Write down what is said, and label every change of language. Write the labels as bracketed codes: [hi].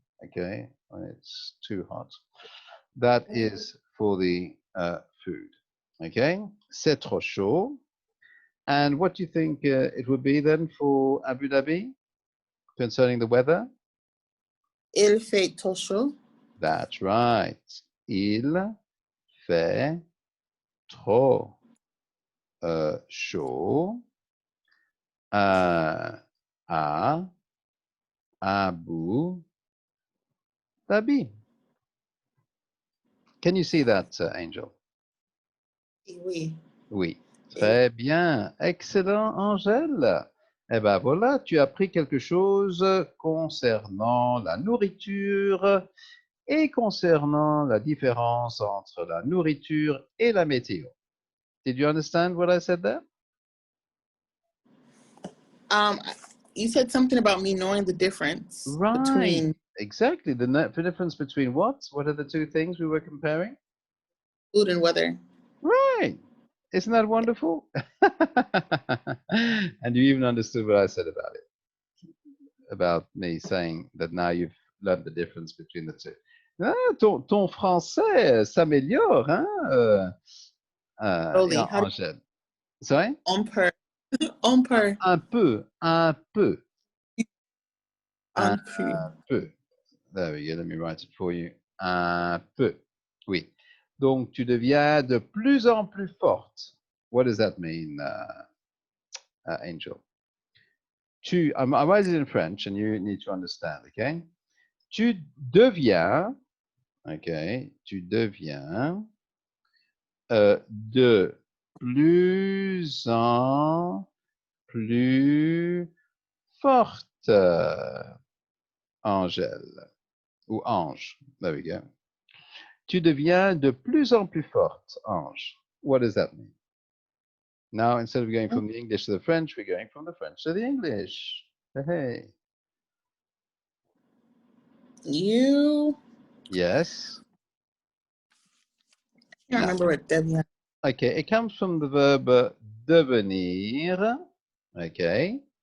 [en] Okay, when it's too hot. That is for the food. Okay, [fr] c'est trop chaud. [en] And what do you think it would be then for Abu Dhabi concerning the weather? [fr] Il fait trop chaud. [en] That's right. [fr] Il fait trop chaud à Abu Dhabi. [en] Can you see that, Angel? [fr] Oui. Oui. Très bien. Excellent, Angèle. Eh ben voilà, tu as appris quelque chose concernant la nourriture et concernant la différence entre la nourriture et la météo. [en] Did you understand what I said there? Um, you said something about me knowing the difference Right. between Exactly. The difference between what? What are the two things we were comparing? food and weather. Right. Isn't that wonderful? And you even understood what I said about it, about me saying that now you've learned the difference between the two. [fr] Ah, ton français s'améliore, hein, [en] Slowly. How do Angèle. Sorry? on per on per [fr] Un peu, un peu, un on per. peu. [en] There we go, let me write it for you. [fr] Un peu. Oui. Donc, tu deviens de plus en plus forte. [en] What does that mean, Angel? I write it in French and you need to understand, okay? [fr] Tu deviens, okay, tu deviens de plus en plus forte, Angèle, ou Ange. [en] There we go. [fr] Tu deviens de plus en plus forte, Ange. [en] What does that mean? Now, instead of going from the English to the French, we're going from the French to the English. Hey. You Yes. can't remember what deviant. okay, it comes from the verb devenir. Okay.